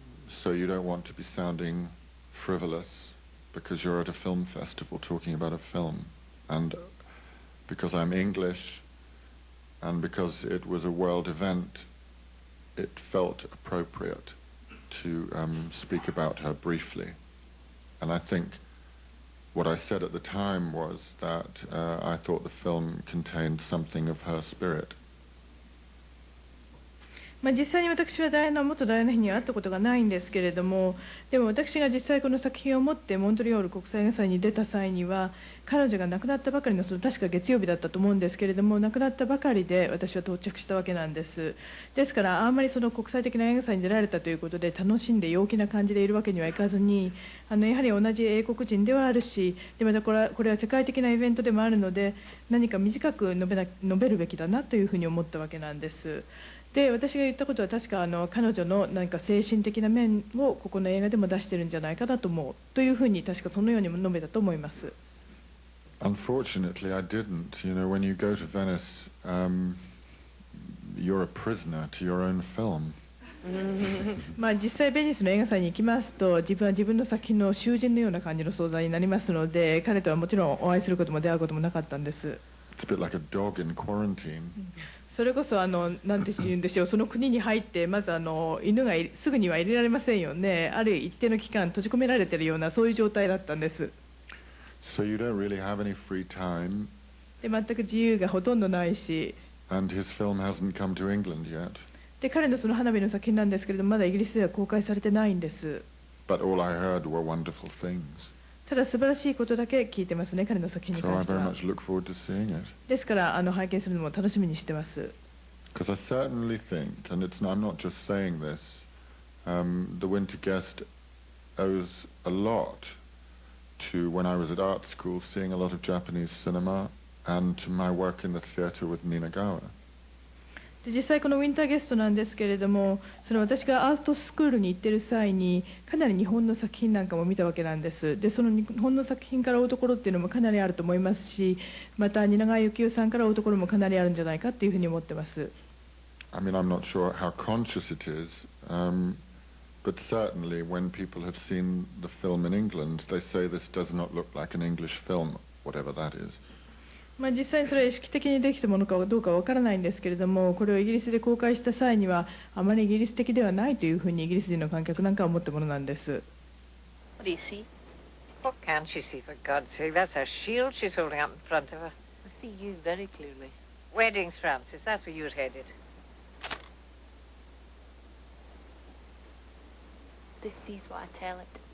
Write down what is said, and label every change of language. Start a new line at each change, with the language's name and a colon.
English: So you don't want to be sounding frivolous because you're at a film festival talking about a film, and because I'm English and because it was a world event, it felt appropriate to speak about her briefly. And I think what I said at the time was that I thought the film contained something of her spirit.
Japanese: 実際に私は元ダイアナ妃には会ったことがないんですけれども、でも私が実際この作品を持ってモントリオール国際映画祭に出た際には、彼女が亡くなったばかりの、確か月曜日だったと思うんですけれども、亡くなったばかりで私は到着したわけなんです。ですからあんまり国際的な映画祭に出られたということで楽しんで陽気な感じでいるわけにはいかずに、やはり同じ英国人ではあるし、でまたこれは世界的なイベントでもあるので、何か短く述べるべきだなというふうに思ったわけなんです。で私が言ったことは確か彼女の何か精神的な面をここの映画でも出してるんじゃないかなと思うというふうに確かそのようにも述べたと思います。
English: Unfortunately, I didn't. You know, when you go to Venice, you're a prisoner to your own film.
Japanese: 実際ベニスの映画祭に行きますと自分は自分の作品の囚人のような感じの存在になりますので、彼とはもちろんお会いすることも出会うこともなかったんです。
English: It's a bit like a dog in quarantine.
Japanese: それこそなんて言うんでしょう、その国に入ってまず犬がすぐには入れられませんよね。ある一定の期間閉じ込められているようなそういう状態だったんです。
English: So you don't really have any free time.
Japanese: で全く自由がほとんどないし。
English: And his film hasn't come to England yet.
Japanese: で彼のその花火の作品なんですけれどもまだイギリスでは公開されてないんです。
English: But all I heard were wonderful things.
Japanese: ただ素晴らしいことだけ聞いてますね、彼の作品に関しては。
English: So I very much look forward to seeing it.
Japanese: ですから拝見するのも楽しみにしてます。
English: Because I certainly think, and I'm not just saying this, the Winter Guest owes a lot to when I was at art school seeing a lot of Japanese cinema and to my work in the theatre with Ninagawa.
Japanese: で実際このウィンターゲストなんですけれども、私がアートスクールに行っている際にかなり日本の作品なんかも見たわけなんです。でその日本の作品から追うところっていうのもかなりあると思いますし、また蜷川幸雄さんから追うところもかなりあるんじゃないかっていうふうに思ってます。
English: I mean, I'm not sure how conscious it is, but certainly when people have seen the film in England, they say this does not look like an English film, whatever that is.
Japanese: 実際にそれは意識的にできたものかどうかわからないんですけれども、これをイギリスで公開した際にはあまりイギリス的ではないというふうにイギリス人の観客なんかは思ったものなんです。
English: What do you see? What can she see, for God's sake? That's a shield she's holding up in front of her. I see you very clearly. Weddings, Francis, that's where you're headed. This sees what I tell it.